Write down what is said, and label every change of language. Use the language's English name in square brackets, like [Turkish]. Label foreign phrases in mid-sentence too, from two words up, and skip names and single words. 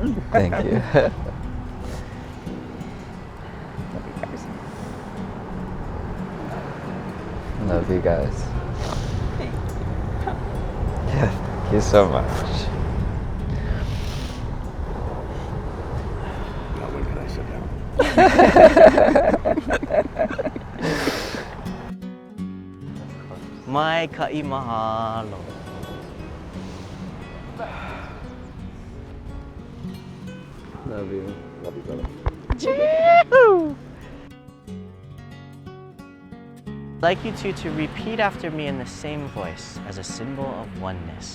[English] Thank you. Love you guys. Thank you so much. Now when can I sit down? [Hawaiian] Mai ka'i mahalo. [English] Love you. Love you, brother. I'd like you two to repeat after me in the same voice as a symbol of oneness.